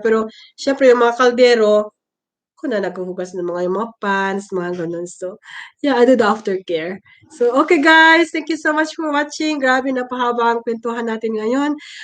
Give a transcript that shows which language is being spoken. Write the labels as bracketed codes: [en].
[tl] Pero syempre yung mga kaldero, ako na naghuhugas ng mga yung mga pans, mga ganun. [en] So, yeah, I do the aftercare. So, okay guys, thank you so much for watching. [tl] Grabe, napahaba ang kwentuhan natin ngayon.